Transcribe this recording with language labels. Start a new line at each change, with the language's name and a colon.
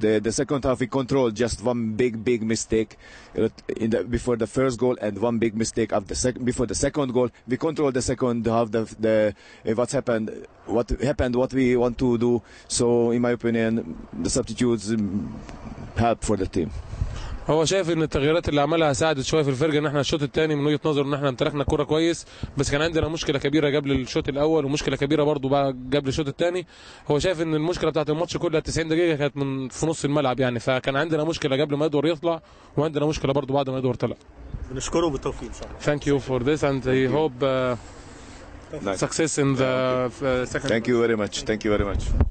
English: The second half we controlled just one big mistake before the first goal and one big mistake before the second goal. We controlled the second half. What happened, what we want to do. So in my opinion, the substitutes help for the team.
Arabic: هو شايف ان التغييرات اللي عملها ساعدت شويه في الفرقه، ان احنا الشوط الثاني من وجهه نظره ان احنا امتلكنا الكره كويس، بس كان عندنا مشكله كبيره قبل الشوط الاول ومشكله كبيره برضو بقى قبل الشوط الثاني. هو شايف ان المشكله بتاعت الماتش كلها 90 دقيقه كانت من في نص الملعب، يعني فكان عندنا مشكله قبل ما ادوار يطلع وعندنا مشكله برضو بعد ما ادوار طلع. بنشكره بالتوفيق ان شاء الله.
English: Thank you for this and I hope success in the second. Thank you very much. Thank you very much.